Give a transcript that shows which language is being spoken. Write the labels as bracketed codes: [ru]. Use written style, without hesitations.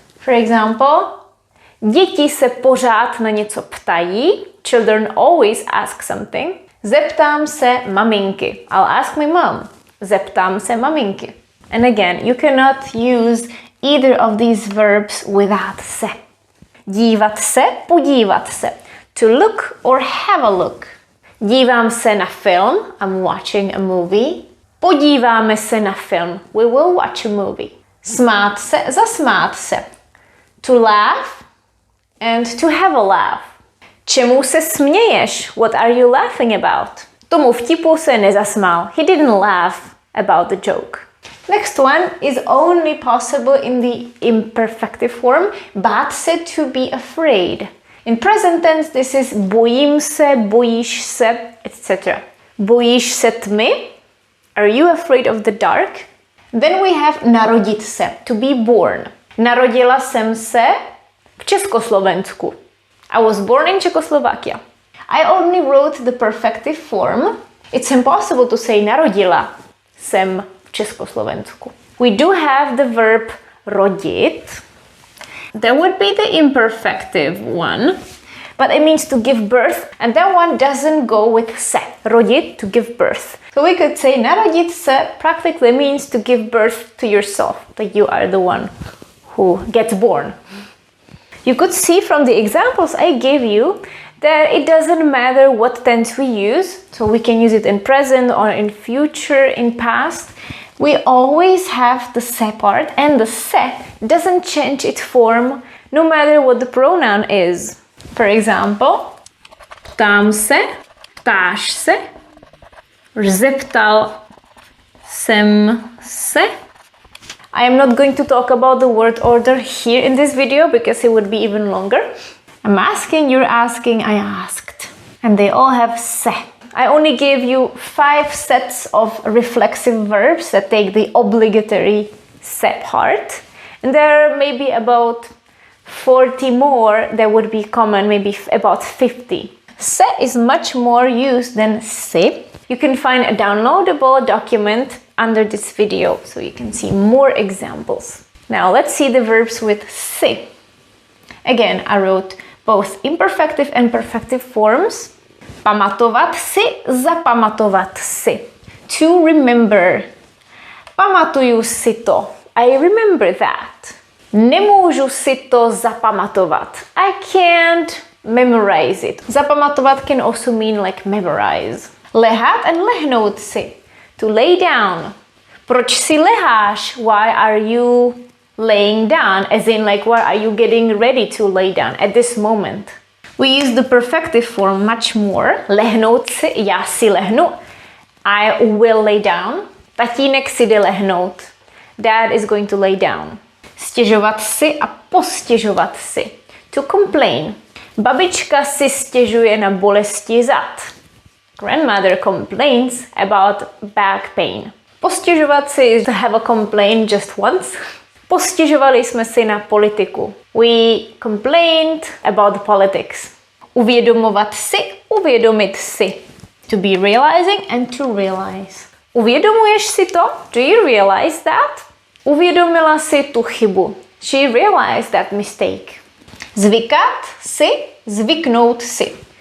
[en] For example, [cs] děti se pořád na něco ptají. [en] Children always ask something. [cs] Zeptám se maminky. [en] I'll ask my mom. [cs] Zeptám se maminky. [en] And again, you cannot use either of these verbs without se. [cs] Dívat se, podívat se. [en] To look or have a look. [cs] Dívám se na film. [en] I'm watching a movie. [cs] Podíváme se na film. [en] We will watch a movie. [cs] Smát se, zasmát se. [en] To laugh and to have a laugh. [cs] Čemu se směješ? [en] What are you laughing about? [cs] Tomu vtipu se nezasmál. [en] He didn't laugh about the joke. Next one is only possible in the imperfective form. Bát se, to be afraid. In present tense, this is [cs] bojím se, bojíš se, [en] etc. [cs] Bojíš se tmy? [en] Are you afraid of the dark? Then we have narodit se, to be born. [cs] Narodila jsem se v Československu. [en] I was born in Czechoslovakia. I only wrote the perfective form. It's impossible to say [cs] narodila jsem v Československu. [en] We do have the verb rodit. That would be the imperfective one, but it means to give birth, and that one doesn't go with se. Rodit, to give birth. So we could say narodit se practically means to give birth to yourself, that you are the one who gets born. You could see from the examples I gave you that it doesn't matter what tense we use, so we can use it in present or in future, in past. We always have the se part, and the se doesn't change its form no matter what the pronoun is. For example, [cs] ptám se, ptáš se, zeptal jsem se. [en] I am not going to talk about the word order here in this video because it would be even longer. I'm asking, you're asking, I asked. And they all have se. I only gave you 5 sets of reflexive verbs that take the obligatory se part. And there are maybe about 40 more that would be common, maybe about 50. Se is much more used than si. You can find a downloadable document under this video so you can see more examples. Now let's see the verbs with si. Again, I wrote both imperfective and perfective forms. [cs] Pamatovat si, zapamatovat si. [en] To remember. [cs] Pamatuju si to. [en] I remember that. [cs] Nemůžu si to zapamatovat. [en] I can't memorize it. Zapamatovat can also mean like memorize. Lehat and lehnout si. To lay down. [cs] Proč si leháš? [en] Why are you laying down? As in like, why are you getting ready to lay down at this moment? We use the perfective form much more. [cs] Lehnout si, já si lehnu. [en] I will lay down. [cs] Tatínek si jde lehnout. [en] Dad is going to lay down. [cs] Stěžovat si a postěžovat si. [en] To complain. [cs] Babička si stěžuje na bolesti zad. [en] Grandmother complains about back pain. Postěžovat si is to have a complaint just once. [cs] Postěžovali jsme si na politiku. [en] We complained about politics. [cs] Uvědomovat si, uvědomit si. [en] To be realizing and to realize. [cs] Uvědomuješ si to? [en] Do you realize that? [cs] Uvědomila si tu chybu. [en] She realized that mistake. [cs] Zvykat si, zvyknout si.